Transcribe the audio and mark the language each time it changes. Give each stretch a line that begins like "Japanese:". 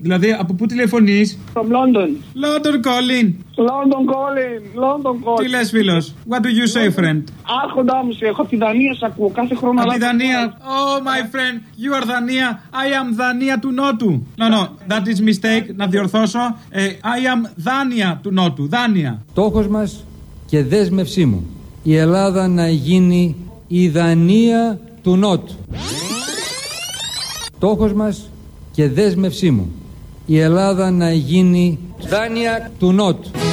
Greek: Δηλαδή, από πού τηλεφωνείς?
English: From London. London calling. London calling. London calling.
Greek: Τι λες, φίλος?
English: What do you say, London. Friend?
Greek: Άρχοντά μου, έχω από τη Δανία, σε ακούω κάθε χρόνο. Από τη Δανία.
English: Oh, my friend, you are Δανία. I am Δανία του Νότου. No, no, that is mistake.
Greek: Να διορθώσω.
English: I am
Greek: Δανία του Νότου. Δανία. Τόχος μας και δέσμευσή μου, η Ελλάδα να γίνει η Δανία του Νότου. Τόχος μας και δέσμευσή μου, η Ελλάδα να γίνει Δανία του Νότου.